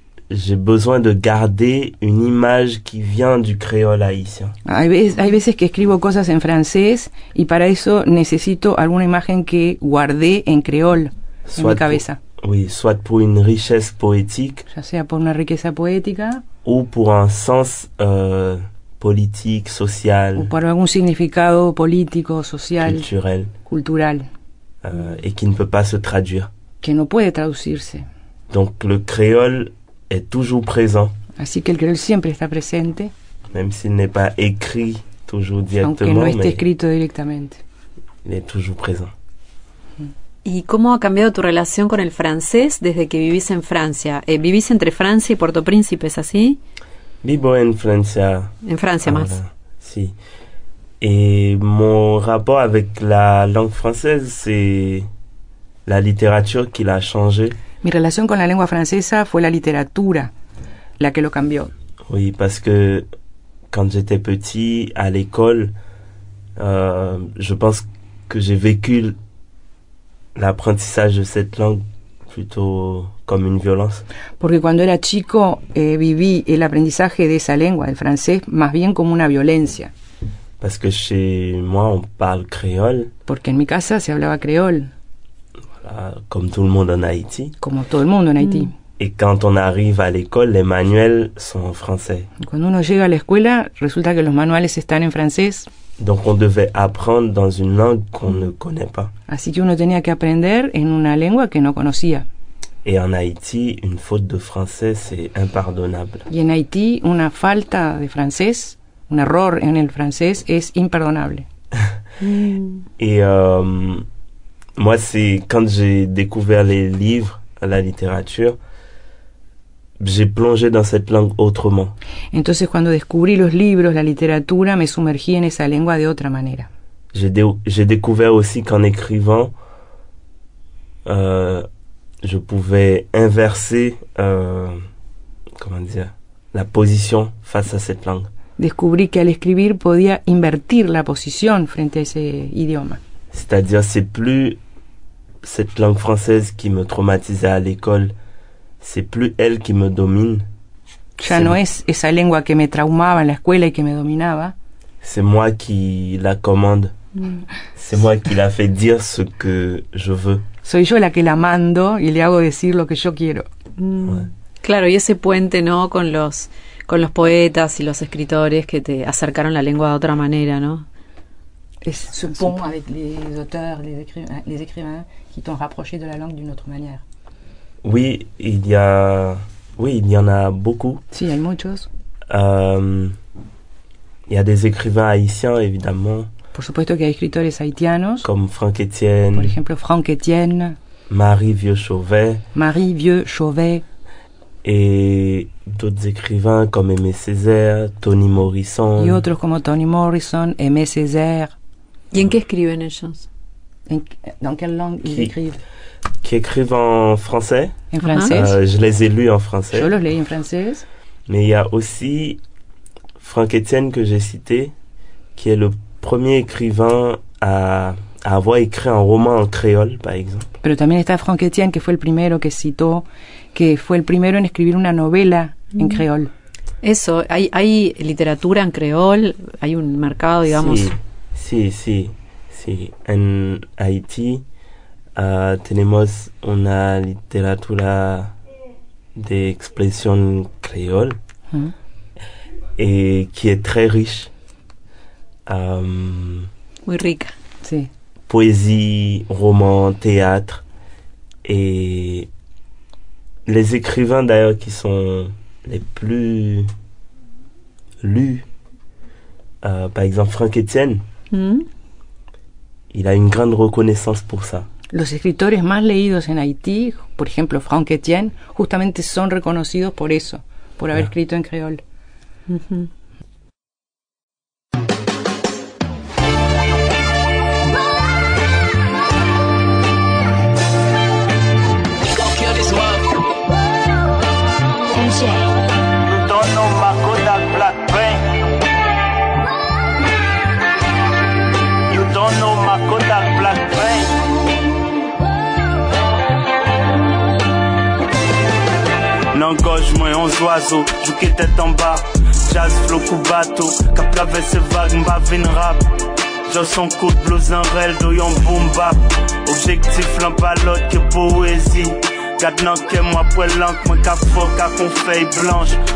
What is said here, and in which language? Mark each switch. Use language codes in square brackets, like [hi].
[fr] J'ai besoin de garder une image qui vient du créole haïtien. [es] Hay veces que escribo cosas en francés y para eso necesito alguna imagen que guardé en creol en mi cabeza. [fr] Oui, soit pour une richesse poétique, [es] ya sea por una riqueza poética, [fr] ou pour un sens politique, social, [es] o por algún significado político, social, [fr] cultural, et qui ne peut pas se traduire. [es] Que no puede traducirse. [fr] Donc le créole est toujours présent. [es] Así que el creol siempre está presente. [fr] Même s'il n'est pas écrit toujours directement, [es] aunque no esté escrito directamente. [fr] Il est toujours présent. [es] ¿Y cómo ha cambiado tu relación con el francés desde que vivís en Francia? ¿Vivís entre Francia y Puerto Príncipe, es así? Vivo en Francia. En Francia más. Sí. [fr] Et mon rapport avec la langue française, c'est la littérature qui l'a changé. [es] Mi relación con la lengua francesa fue la literatura la que lo cambió. [fr] Oui, parce que quand j'étais petit, à l'école, je pense que j'ai vécu l'apprentissage de cette langue plutôt comme une violence. [es] Porque cuando era chico viví el aprendizaje de esa lengua, del francés, más bien como una violencia. [fr] Parce que chez moi, on parle créole, [es] Porque en mi casa se hablaba creol, [fr] voilà, comme tout le monde en Haïti. [es] como todo el mundo en Haití. [fr] Et quand on arrive à l'école, les manuels sont en français. [es] Cuando uno llega a la escuela, resulta que los manuales están en francés, [fr] Donc on devait apprendre dans une langue qu'on ne connaît pas. [es] así que uno tenía que aprender en una lengua que no conocía. [fr] Et en Haïti, une faute de français, c'est impardonnable. [es] Y en Haití, una falta de francés, un error en el francés es imperdonable. [fr] Et moi, c'est quand j'ai découvert les livres, la littérature, j'ai plongé dans cette langue autrement. [es] Entonces, cuando descubrí los libros, la literatura, me sumergí en esa lengua de otra manera. [fr] J'ai découvert aussi qu'en écrivant, je pouvais inverser, comment dire, la position face à cette langue. [es] Descubrí que al escribir podía invertir la posición frente a ese idioma. [fr] C'est-à-dire, c'est plus cette langue française qui me traumatisait à l'école, c'est plus elle qui me domine. [es] Ya no es esa lengua que me traumaba en la escuela y que me dominaba. [fr] C'est moi qui la commande. C'est moi qui la fais dire ce que je veux. [es] Soy yo la que la mando y le hago decir lo que yo quiero. [fr] Ouais. [es] Claro, y ese puente, ¿no? Con los poetas y los escritores que te acercaron la lengua de otra manera, ¿no? [fr] Es ce pont avec les auteurs, les écrivains qui t'ont rapproché de la langue d'une autre manière. Oui, il y en a beaucoup. [es] Sí, hay muchos. [fr] Il y a des écrivains haïtiens, évidemment, [es] Por supuesto que hay escritores haitianos, [fr] comme Franck Etienne, [es] por ejemplo, Franck Etienne, [fr] Marie Vieux-Chauvet, [es] Marie Vieux-Chauvet, [fr] et d'autres écrivains comme Aimé Césaire, Toni Morrison. [es] y otros como Toni Morrison, Aimé Césaire. ¿Y en qué escriben ellos? [fr] Dans quelle langue ils Qui- écrivent? Qui écrivent en français. En français. Je les ai lus en français. [es] Yo los leí en francés. [fr] Mais il y a aussi Franck Etienne que j'ai cité, qui est le premier écrivain à avoir écrit un roman en créole, par exemple. [es] Pero también está Franck Etienne, que fue el primero que citó, que fue el primero en escribir una novela en creol. Eso, hay literatura en creol, hay un mercado, digamos. Sí. En Haití tenemos una literatura de expresión créole [fr] et qui est très riche. [es] Muy rica. Sí. [fr] Poésie, roman, théâtre, et les écrivains d'ailleurs qui sont les plus lus, par exemple Franck Etienne, il a une grande reconnaissance pour ça. [es] Los escritores más leídos en Haití, por ejemplo Franck Etienne, justamente son reconocidos por eso, por haber escrito en creol. [en] You don't know my Kodak black paint. You don't know my Kodak black paint. N'engage moi 11 oiseaux, jou qui tête en bas. Jazz flow coup bateau, cap traverse vague, m'ba vin rap. J'ai son coup de blues en rel, do yon boom bap. Objectif l'empalote que poésie. Gade nan ke moi pou lank, moi ka fok a kon feuille blanche.